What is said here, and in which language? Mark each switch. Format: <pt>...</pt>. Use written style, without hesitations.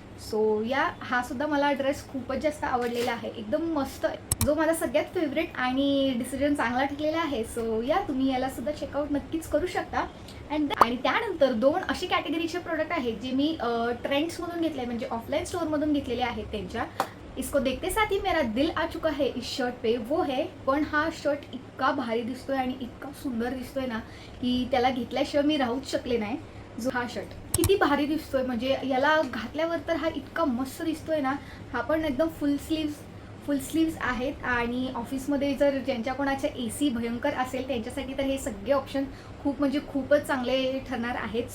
<mr>So हा सुद्धा मला ड्रेस खूपच जास्त आवडलेला आहे, एकदम मस्त, जो माझा सगळ्यात फेवरेट आणि डिसिजन चांगला ठरलेला आहे. सो तुम्ही याला सुद्धा चेकआउट नक्कीच करू शकता. आणि त्यानंतर 2 असे कॅटेगरीचे प्रोडक्ट आहेत जे मी ट्रेंड्समधून घेतले, म्हणजे ऑफलाईन स्टोअरमधून घेतलेले आहेत त्यांच्या.</mr> <hi>इसको देखते साथ ही मेरा दिल आ चुका है इस शर्ट पे, वो है.</hi> <mr>पण हा शर्ट इतका भारी दिसतोय आणि इतका सुंदर दिसतोय ना की त्याला घेतल्याशिवाय मी राहूच शकले नाही. जो हा शर्ट किती भारी दिसतोय, म्हणजे याला घातल्यावर तर हा इतका मस्त दिसतोय ना. हा पण एकदम फुल स्लीव्स आहेत आणि ऑफिसमध्ये जर ज्यांच्या कोणाच्या AC भयंकर असेल त्यांच्यासाठी तर हे सगळे ऑप्शन खूप म्हणजे खूपच चांगले ठरणार आहेत.</mr>